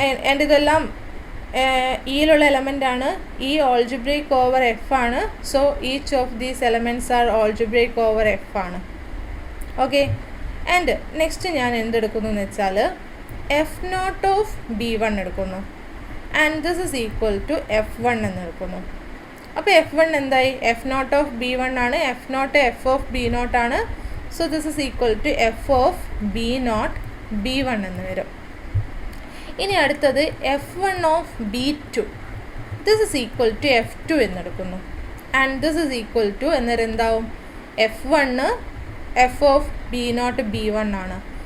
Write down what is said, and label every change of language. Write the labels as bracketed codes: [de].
[ml] And ഇതെല്ലാം ഇയിലുള്ള എലമെൻ്റാണ്. ഈ algebraic over F ആണ്. [en] So each of these elements are algebraic over F ആണ്. [ml] Okay, and next ഞാൻ എന്തെടുക്കുന്നു എന്ന് വെച്ചാൽ F0 ഓഫ് B1 എടുക്കുന്നു. [en] And this is equal to F1 എന്ന് എടുക്കുന്നു. [ml] അപ്പോൾ F1 എന്തായി? F0 ഓഫ് B1 ആണ്, F0 F ഓഫ് B0 ആണ്. [en] So this is equal to F of B0 B1 എന്ന് വരും. [ml] ഇനി അടുത്തത് F1 of B2, this is equal to F2 എന്നെടുക്കുന്നു. And this is equal to എന്നേരം എന്താവും? [en] F1 f of B0 B1 ആണ്.